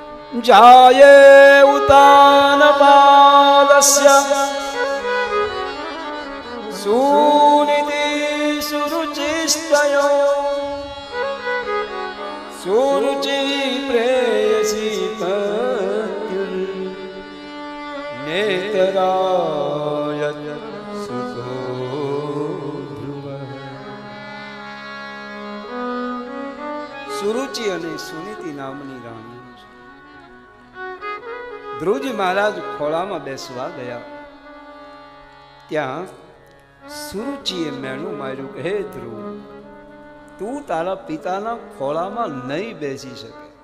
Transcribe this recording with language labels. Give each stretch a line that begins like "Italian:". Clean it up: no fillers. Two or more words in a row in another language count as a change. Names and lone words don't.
Sanskrit: जाये उतानपादस्य सुनिधि सुरुचिस्तयो सुरुचि प्रेयसी पत्युर् नेतरायत सुखो ध्रुवः।
Gujarati: સુરુચિ અને સુનીતિ નામની રાણી ધ્રુવજી મહારાજ ખોળામાં બેસવા ગયા. ત્યાં સુરુચિએ મેણું માર્યું કે હે ધ્રુવ, તું તારા પિતાના ખોળામાં નહીં બેસી શકે.